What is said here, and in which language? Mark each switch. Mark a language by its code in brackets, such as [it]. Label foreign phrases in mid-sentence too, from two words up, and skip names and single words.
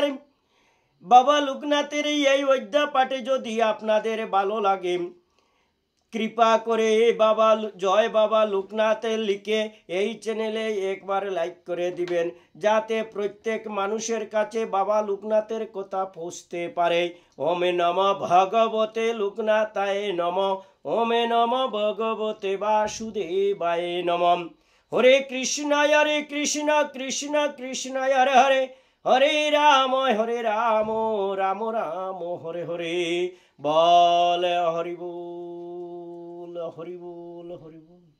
[bn] বাবা লোকনাথের এই অধ্যা পাঠে যদি আপনাদের ভালো লাগে, কৃপা করে জয় বাবা লোকনাথ লিখে এই চ্যানেলে একবার লাইক করে দিবেন, যাতে প্রত্যেক মানুষের কাছে বাবা লোকনাথের কথা পৌঁছতে পারে। [sa] ওমে নমঃ ভগবতে লোকনাথায় নমঃ। ওমে নমঃ ভগবতে বাসুদেবায় নমঃ। হরে কৃষ্ণ কৃষ্ণ কৃষ্ণ হরে হরে, হরে রাম রাম রাম হরে হরে। [bn] বল হরি বল হরি বল হরি বল।